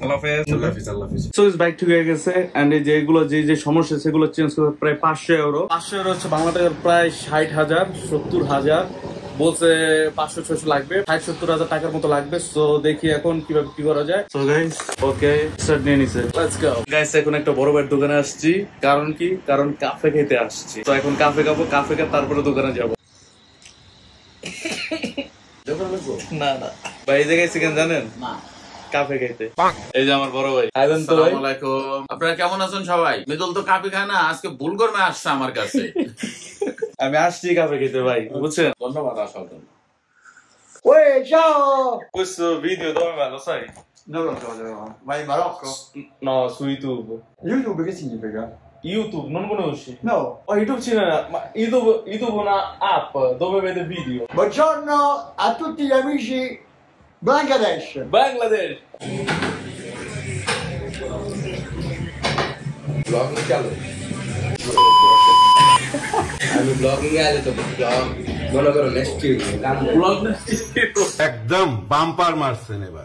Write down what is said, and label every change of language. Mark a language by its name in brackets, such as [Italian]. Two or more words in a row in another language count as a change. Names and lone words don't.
[Bangla] যে সমস্যা সেগুলো চেঞ্জ করতে প্রায় 500 ইউরো হচ্ছে বাংলা টাকার প্রায় 60,000 70,000 বলছে 500-600 লাগবে 60-70,000 টাকার মতো লাগবে সো দেখি এখন কিভাবে কি করা যায় [English] so guys okay start [Bangla] নিয়ে নিছে [English] let's go guys [Bangla] এখন একটা বড় ভাইয়ের দোকানে আসছি কারণ কি কারণ কাফে খেতে আসছি তো এখন কাফে খাবো কাফে খেয়ে তারপরে দোকানে যাবো না ভাই এই জায়গায় চিকেন জানেন না কাফে খাইতে। এই যে আমার বড় ভাই। [Arabic] السلام عليكم. আপনারা কেমন আছেন সবাই? [Bangla] মৃদুল তো কাফি খায় না, আজকে ভুল করে আসছে আমার কাছে। আমি আসছি কাফে খেতে ভাই, বুঝছেন? ধন্যবাদ আসার জন্য। [Italian] Uè, ciao! Questo video dove va? Lo sai? Non lo so, no. Ma in Marocco? No, su YouTube. YouTube che significa? YouTube, non conosci? No. Oh, YouTube c'è ma YouTube è una app dove vede video. Buongiorno a tutti gli amici Bangladesh. Bangladesh. [Bangla] ব্লগিং চালু আমি ব্লগিং আলে তো ব্লগ মনে করো নেক্সট Vlog একদম বাম্পার মারছেন এবার।